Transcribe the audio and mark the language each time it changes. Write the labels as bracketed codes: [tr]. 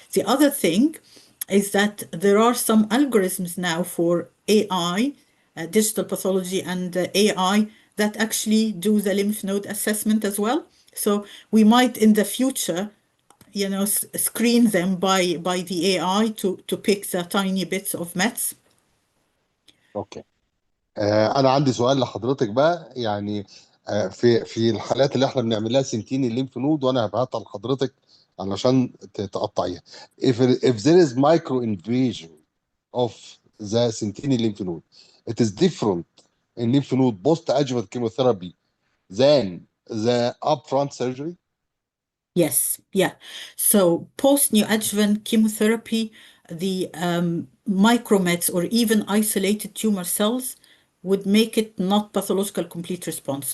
[en] The other thing is that there are some algorithms now for AI, digital pathology and AI, that actually do the lymph node assessment as well. So we might in the future, screen them by the AI to pick the tiny bits of mets. [ar] اوكي. انا عندي سؤال لحضرتك بقى، يعني في الحالات اللي احنا بنعمل لها سنتين الليمف نود، وانا هبعتها لحضرتك علشان تقطعيها. [en] if there is micro invasion of the sentinel lymph node, it is different in lymph node post adjuvant chemotherapy than the upfront surgery. Yes, yeah. So post-neoadjuvant chemotherapy, the micromets or even isolated tumor cells would make it not pathological complete response.